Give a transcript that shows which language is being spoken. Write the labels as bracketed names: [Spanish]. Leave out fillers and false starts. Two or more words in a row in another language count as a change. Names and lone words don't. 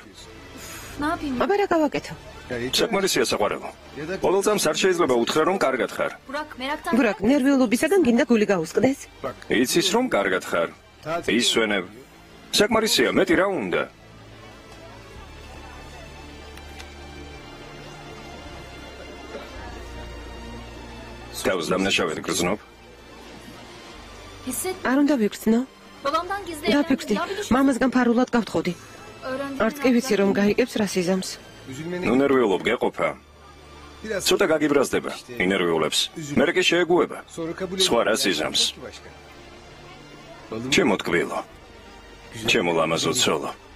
[Georgian] აბა რა გავაკეთო? საკმარისია საყვარელო. ყოველ წამს არ შეიძლება უთხრა რომ კარგად ხარ. [Turkish] Burak meraktan [Georgian] ბურაკ, ნერვიულობისაგან გინდა გული გაუსკდეს? იცის რომ კარგად ხარ. ისვენებ. საკმარისია, მეტი რა უნდა? თავს დამნაშავედ გრძნობ? [Turkish] hisset. [Georgian] არ უნდა ვიგრძნო? [Turkish] Babamdan gizli [Georgian] დაფიქრდი. [Turkish] evlendim. Ya bir düşün. [Georgian] მამასგან ფარულად გავთხოვდი. [Turkish] Öğrendim. [Georgian] არც კი ვიცი რომ გაიგებს რასიზამს. ნუ ნერვიულობ გეყოფა. ცოტა გაგიბრაზდება. ინერვიულებს. მერე კი შეეგუება. სხვა რას იზამს? ჩემო თკბილო. ჩემო ლამაზო ცოლო.